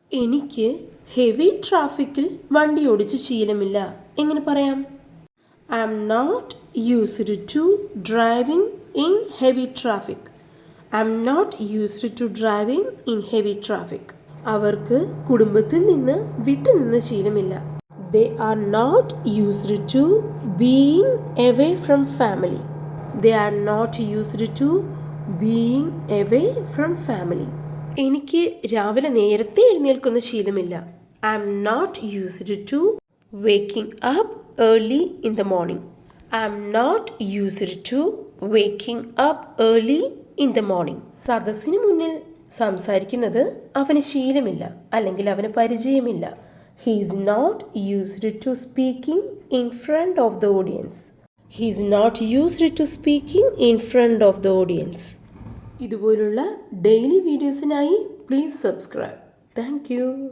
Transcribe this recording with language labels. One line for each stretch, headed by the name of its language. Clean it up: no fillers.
Malayalam: എനിക്ക് ഹെവി ട്രാഫിക്കിൽ വണ്ടി ഓടിച്ച് ശീലമില്ല. എങ്ങനെ പറയാം?
English: I am not used to driving in heavy traffic. I am not used to driving in heavy traffic.
Malayalam: അവർക്ക് കുടുംബത്തിൽ നിന്ന് വിട്ടുനിന്ന് ശീലമില്ല.
English: They are not used to being away from family. They are not used to being away from family.
Malayalam: എനിക്ക് രാവിലെ നേരത്തെ എഴുന്നേൽക്കുന്ന ശീലമില്ല.
English: I am not used to waking up early in the morning. I am not used to waking up early in the morning.
Malayalam: സദസ്സിന് മുന്നിൽ സംസാരിക്കുന്നത് അവന് ശീലമില്ല, അല്ലെങ്കിൽ അവന് പരിചയമില്ല.
English: He is not used to speaking in front of the audience. He is not used to speaking in front of the audience.
Malayalam: ഇതുപോലുള്ള daily വീഡിയോസിനായി please subscribe. Thank you.